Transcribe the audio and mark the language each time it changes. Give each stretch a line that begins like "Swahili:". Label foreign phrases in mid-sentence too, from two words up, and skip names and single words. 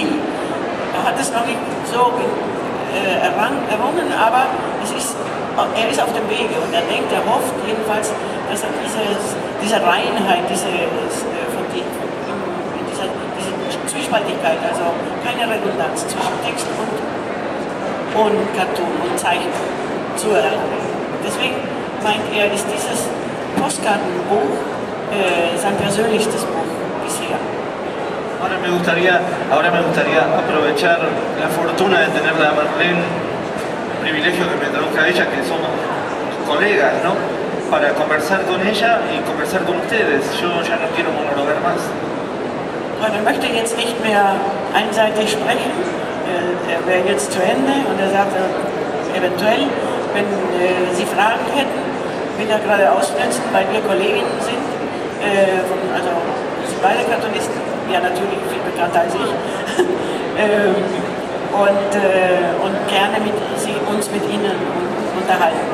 German: Er hat es noch nicht so errungen, aber er ist auf dem Wege und er denkt, er hofft jedenfalls, dass er diese Reinheit, diese Zwiespaltigkeit, also keine Redundanz zwischen Text und Cartoon und Zeichnung zu erlangen. Deswegen meint er, ist dieses Postkartenbuch sein persönlichstes Buch bisher.
Spanish: Ahora me gustaría aprovechar la fortuna de tenerla a Marlene, el privilegio que me traduzca a ella, que somos colegas, ¿no? Para conversar con ella y conversar con ustedes. Yo ya no quiero monologar más. Bueno,
German: er möchte jetzt nicht mehr einseitig sprechen. Er wäre jetzt zu Ende und er sagte, eventuell, wenn Sie Fragen hätten, will er gerade ausnutzen, weil wir Kolleginnen sind, also sind beide Cartoonisten, ja natürlich viel bekannter als ich, und gerne uns mit Ihnen unterhalten.